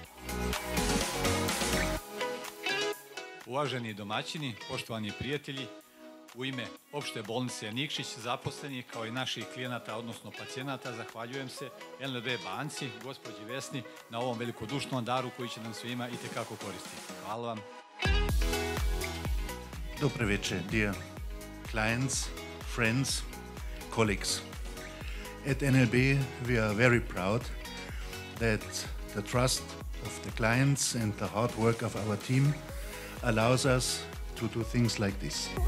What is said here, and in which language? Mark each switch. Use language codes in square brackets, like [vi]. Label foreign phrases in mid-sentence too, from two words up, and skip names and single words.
[sr] Uvaženi domaćini, poštovani prijatelji, u ime opšte bolnice Nikšić, zaposlenih kao i naših klijenata, odnosno pacijenata, zahvaljujem se NLB banci, gospođi Vesni, na ovom velikodušnom daru koji će nam svima itekako koristiti. Hvala vam. Dobro večer, [en] dear clients, friends, colleagues. At NLB, we are very proud that the trust of the clients and the hard work of our team allows us to do things like this.